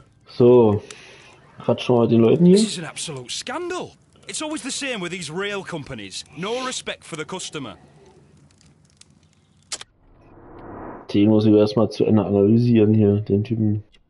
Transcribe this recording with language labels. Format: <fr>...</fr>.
<de>So, quatschen wir mit den Leuten hier.</de> <en>This is an absolute scandal. It's always the same with these rail companies. No respect for the customer.</en> <de>Den muss ich erstmal zu Ende analysieren hier, den Typen.</de>